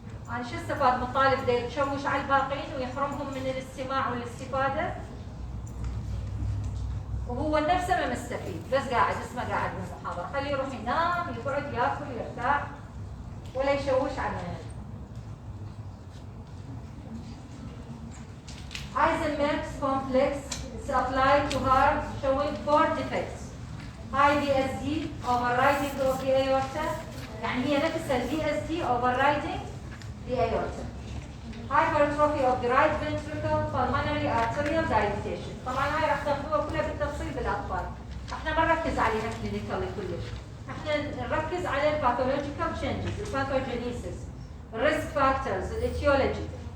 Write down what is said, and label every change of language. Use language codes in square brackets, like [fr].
[ar] انا شو استفاد من الطالب ده يتشوش على الباقين ويحرمهم من الاستماع والاستفاده؟ وهو نفسه ما مستفيد، بس قاعد اسمه قاعد بالمحاضره، خليه يروح ينام، يقعد ياكل يرتاح ولا يشوش علينا. [en] Eisenberg's complex is applied to heart showing 4 defects. High VSD overriding of the aorta، [ar] يعني هي نفس ال [en] VSD overriding the aorta. Hypertrophy of the right ventricle, pulmonary arterial dilatation. [ar] طبعا هاي راح تاخذوها كلها بالتفصيل بالاطفال. احنا ما نركز عليها كلينيكالي كلش. احنا نركز على [en] الباثولوجيكال تشينجز، الباثوجينيسيس، الريسك فاكتورز، الايتيولوجي.